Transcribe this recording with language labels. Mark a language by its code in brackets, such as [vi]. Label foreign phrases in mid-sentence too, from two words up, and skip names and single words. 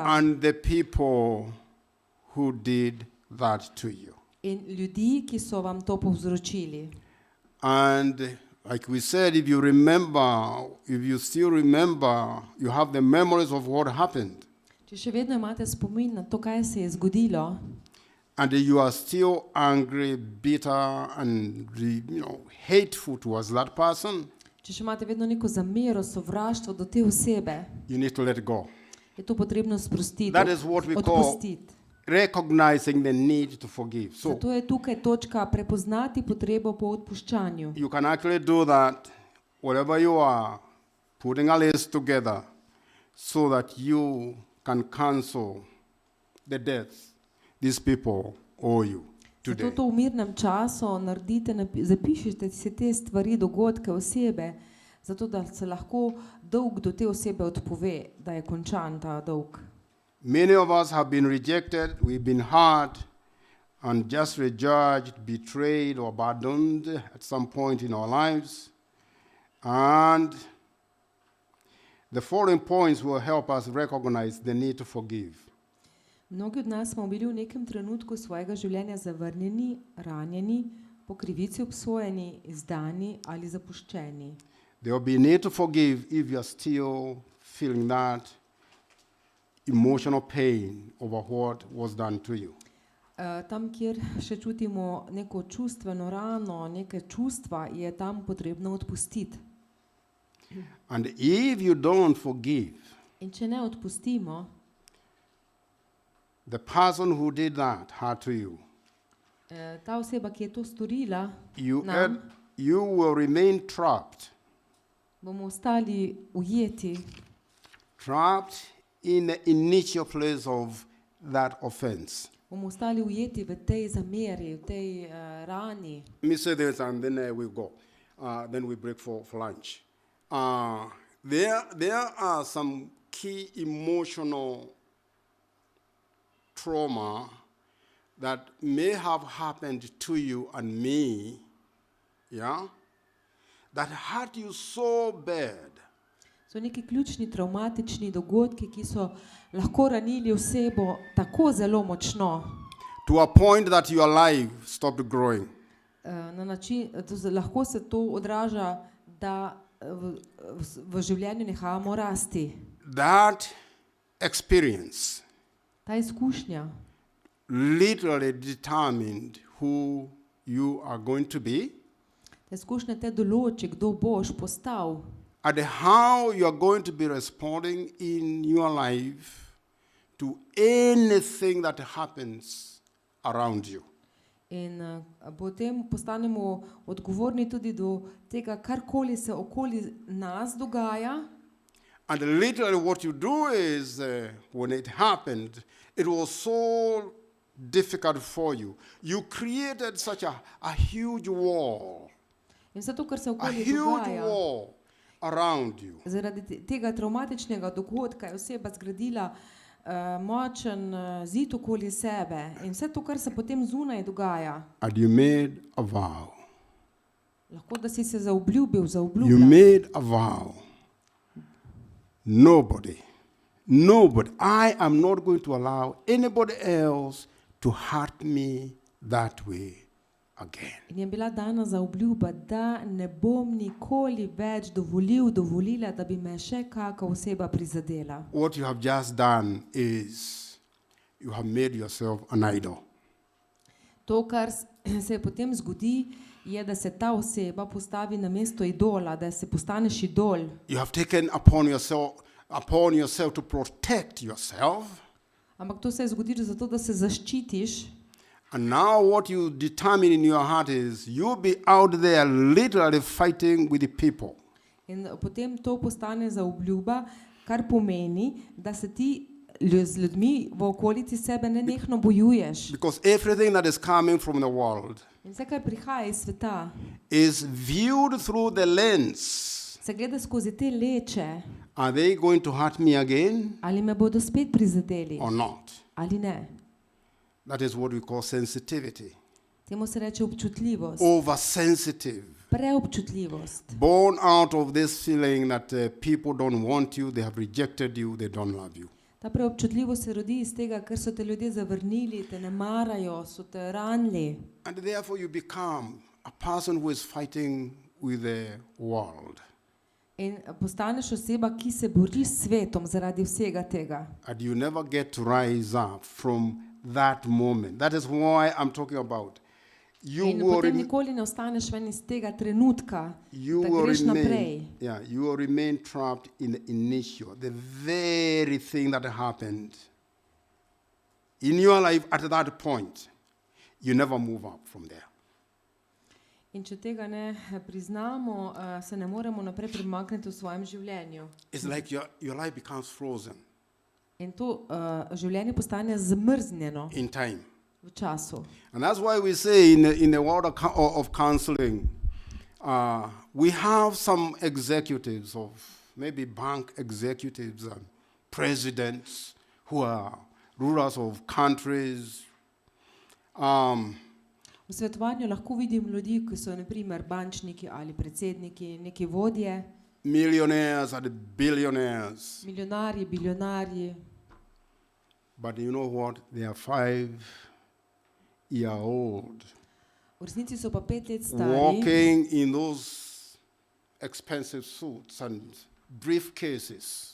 [en] And the people who did that to you. [sl] in ljudi, ki so vam to povzročili. [en] And like we said, if you still remember, you have the memories of what happened. [sl] Če še vedno imate spomin na to, kaj se je zgodilo, [en] and you are still angry, bitter, and hateful towards that person, [sl] Če še imate vedno neko zamero, sovraštvo do te osebe, [en] you need to let it go. [sl] je to potrebno sprostiti, [en] That is what we call [sl] odpustiti. [en] recognizing the need to forgive. So [sl] Zato je tukaj točka prepoznati potrebo po odpuščanju. [en] you can actually do that wherever you are, putting a list together so that you can cancel the debts these people owe you today. [sl] Zato to v mirnem času naredite, zapišite si te stvari, dogodke, osebe, zato da se lahko dolg do te osebe odpove, da je končan ta dolg. [en] Many of us have been rejected, we've been hurt, and just rejudged, betrayed, or abandoned at some point in our lives. And the following points will help us recognize the need to forgive. [sl] Mnogi od nas smo bili v nekem trenutku svojega življenja zavrnjeni, ranjeni, po krivici obsojeni, izdani ali zapuščeni. [en] There will be a need to forgive if you're still feeling that emotional pain over what was done to you. [sl] Tam, kjer še čutimo neko čustveno rano, neke čustva, je tam potrebno odpustiti. [en] And if you don't forgive [sl] In če ne odpustimo, [en] the person who did that hurt to you, [sl] ta oseba, ki je to storila, [en] you [sl] nam, [en] will remain trapped [sl] bomo ostali ujeti, [en] in the initial place of that offense. [sl] bomo ostali ujeti v tej zameri, v tej rani. [en] Let me say this and then we'll go. Then we break for lunch. There are some key emotional trauma that may have happened to you and me, yeah, that hurt you so bad [sl] So neki ključni travmatični dogodki, ki so lahko ranili osebo tako zelo močno, [en] to a point that your life stopped growing. [sl] na način, lahko se to odraža, da v življenju nehamo rasti. [en] That experience [sl] Ta izkušnja [en] literally determined who you are going to be [sl] ta izkušnja te določi, kdo boš postal [en] and how you are going to be responding in your life to anything that happens around you. [sl] in potem postanemo odgovorni tudi do tega, karkoli se okoli nas dogaja. [en] And literally what you do is, when it happened, it was so difficult for you. You created such a huge wall, [sl] In vse to, kar se [en] a [sl] okoli [en] huge [sl] dogaja, [en] wall around you. [sl] zaradi tega travmatičnega dogodka je oseba zgradila močen zid okoli sebe in vse to, kar se potem zunaj dogaja, [en] And you made a vow. [sl] lahko da si se zaobljubil, [en] You [sl] zaobljubljal. [en] made a vow. Nobody, I am not going to allow anybody else to hurt me that way again. [sl] In je bila dana zaobljuba, da ne bom nikoli več dovolila, da bi me še kakšna oseba prizadela. [en] What you have just done is you have made yourself an idol. [sl] To, kar se potem zgodi, je, da se ta oseba postavi na mesto idola, da se postaneš idol. [en] You have taken upon yourself to protect yourself. [sl] Ampak to se je zgodilo zato, da se zaščitiš. [en] And now what you determine in your heart is you'll be out there literally fighting with the people. [sl] In potem to postane zaobljuba, kar pomeni, da se ti z ljudmi v okolici sebe nenehno bojuješ. [en] Because everything that is coming from the world [sl] In vse, kar prihaja iz sveta, [en] is viewed through the lens. [sl] se gleda skozi te leče, [en] Are they going to hurt me again [sl] ali me bodo spet prizadeli, [en] or not? [sl] ali ne. [en] That is what we call sensitivity. [sl] Temu se reče občutljivost, [en] Oversensitive. [sl] preobčutljivost. [en] Born out of this feeling that people don't want you, they have rejected you, they don't love you. [sl] Ta preobčutljivost se rodi iz tega, ker so te ljudje zavrnili, te ne marajo, so te ranili. [en] And therefore you become a person who is fighting with the world. [sl] In postaneš oseba, ki se bori s svetom zaradi vsega tega. [en] And you never get to rise up from that moment. That is why I'm talking about. You [sl] In [en] will, [sl] potem [en] rem- [sl] nikoli ne ostaneš ven iz tega trenutka, [en] you [sl] da [en] will [sl] greš naprej. [en] remain, you will remain trapped in the initial, the very thing that happened in your life at that point. You never move up from there. [sl] In če tega ne priznamo, se ne moremo naprej premakniti v svojem življenju. [en] It's like your life becomes frozen [sl] In to življenje postane zmrznjeno [en] in time. [sl] v času. [en] And that's why we say in the world of counseling, we have some executives of maybe bank executives and presidents who are rulers of countries. [sl] V svetovanju lahko vidim ljudi, ki so na primer bančniki ali predsedniki, neki vodje, [en] Millionaires and billionaires. [sl] milijonarji, biljonarji. [en] But you know what? They are 5-year-old [sl] V resnici so pa 5 let stari, [en] walking in those expensive suits and briefcases.